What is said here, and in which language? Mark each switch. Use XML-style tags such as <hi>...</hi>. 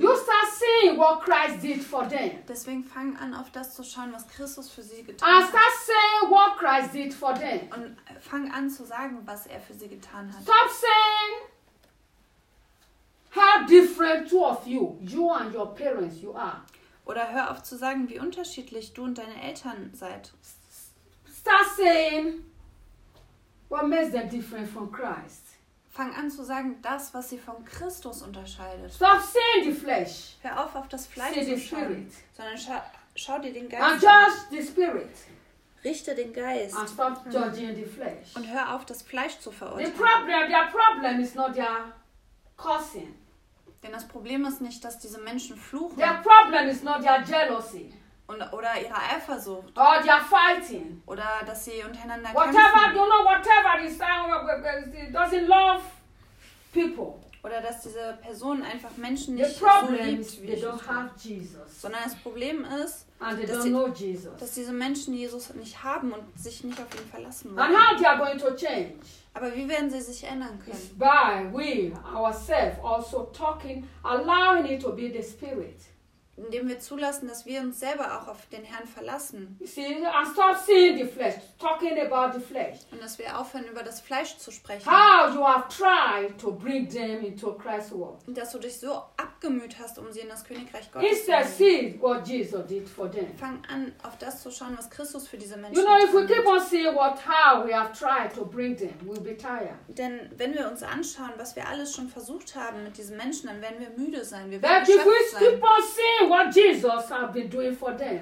<en>You start seeing what Christ did for them.</en> <de>Deswegen fang an, auf das zu schauen, was Christus für sie getan hat.</de> <en>Start saying what Christ did for them.</en> <de>Und fang an zu sagen, was er für sie getan hat.</de> <en>Stop saying how different two of you and your parents, you are.</en> <de>Oder hör auf zu sagen, wie unterschiedlich du und deine Eltern seid.</de> <en>Start saying what makes them different from Christ.</en> <de>Fang an zu sagen, das, was sie von Christus unterscheidet.</de> <en>Stop seeing the flesh.</en> <de>Hör auf das Fleisch</de> <en>See</en> <de>zu schauen. Sondern schau dir den Geist an.</de> <en>And judge the spirit.</en> <de>Richte den Geist.</de> <en>And stop judging the flesh.</en> <de>Und hör auf, das Fleisch zu verurteilen.</de> <en>Their problem is not their cursing.</en> <de>Denn das Problem ist nicht, dass diese Menschen fluchen.</de> <en>Their problem is not their jealousy.</en> <de>Oder ihre Eifersucht.</de> <en>Or they are fighting.</en> <de>Oder dass sie untereinander</de> <en>whatever,</en> <de>kämpfen.</de> <en>You know, whatever is doesn't love people.</en> <de>Oder dass diese Person einfach Menschen nicht</de> <en>the problem,</en> <de>so liebt, wie</de> <en>they don't have Jesus.</en> <de>Sondern das Problem ist,</de> <en>and they don't know Jesus.</en> <de>Dass diese Menschen Jesus nicht haben und sich nicht auf ihn verlassen wollen.</de> <en>And how they are going to change?</en> <de>Aber wie werden sie sich ändern können?</de> <en>It's by we ourselves also talking, allowing it to be the spirit.</en> <de>indem wir zulassen, dass wir uns selber auch auf den Herrn verlassen.</de> <en>You see, and stop seeing the flesh, talking about the flesh.</en> <de>Und dass wir aufhören, über das Fleisch zu sprechen.</de> <en>How you have tried to bring them into Christ's world.</en> <de>Und dass du dich so abgemüht hast, um sie in das Königreich Gottes zu bringen.</de> <en>See what Jesus did for them.</en> <de>Fang an, auf das zu schauen, was Christus für diese Menschen tut.</de> <en>You know, if we keep on seeing what how we have tried to bring them, we'll be tired.</en> <de>Denn wenn wir uns anschauen, was wir alles schon versucht haben mit diesen Menschen, dann werden wir müde sein. Wir werden erschöpft sein.</de> <en>What Jesus has been doing for them.</en>